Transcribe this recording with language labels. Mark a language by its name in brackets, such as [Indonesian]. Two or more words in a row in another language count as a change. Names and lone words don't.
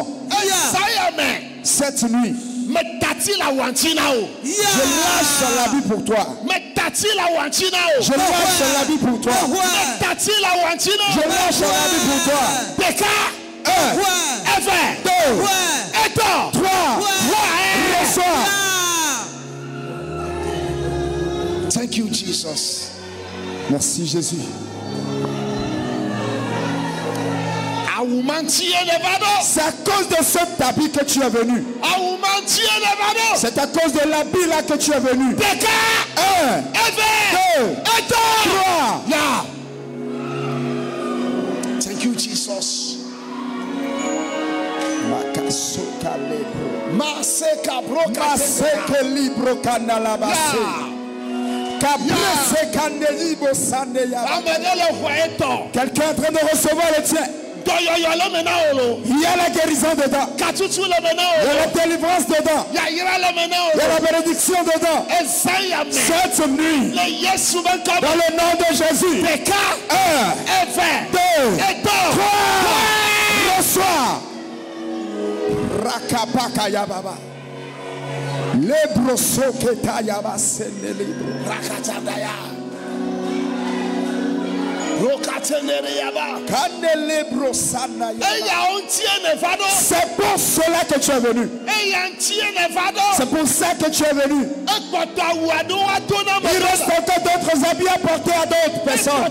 [French] Cette nuit, je lâche l'habit pour toi. Je lâche l'habit pour toi. Je lâche l'habit pour toi. 1, 2, 3, reçois. [English] Thank you, Jesus. [French] Merci, Jésus. C'est à cause de cet habit que tu es venu. C'est à cause de l'habit là que tu es venu. 1, 2, 3. [English] Thank you, Jesus. [French] Quelqu'un est en train de recevoir le tien. Il y a la guérison dedans. Il y a la délivrance dedans. Il y a la bénédiction dedans. Cette nuit, dans le nom de Jésus, 1, 2, 3, reçois. Rakapaka yababa. Lebro soketa yabasene lebro. Rakatandaya. C'est pour cela que tu es venu. C'est pour ça que tu es venu. Il reste encore d'autres habits à porter à d'autres personnes.